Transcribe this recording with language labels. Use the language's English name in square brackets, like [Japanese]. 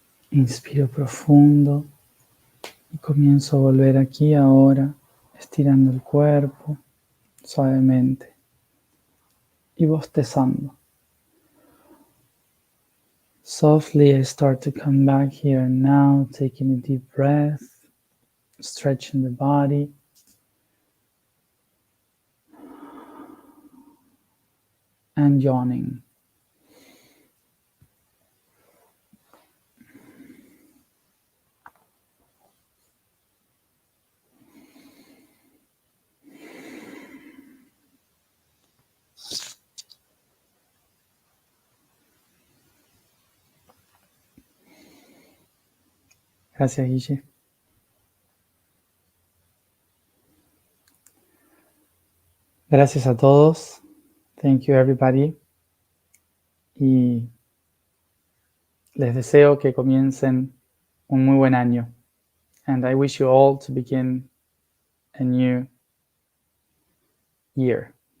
[Spanish] Inspiro profundo y comienzo a volver aquí ahora, estirando el cuerpo suavemente y bostezando. [English] Softly I start to come back here and now, taking a deep breath, stretching the body. And yawning. [Spanish] Gracias, Guille. Gracias a todos. [English] Thank you, everybody. [Spanish] Y les deseo que comiencen un muy buen año. [English] And I wish you all to begin a new year.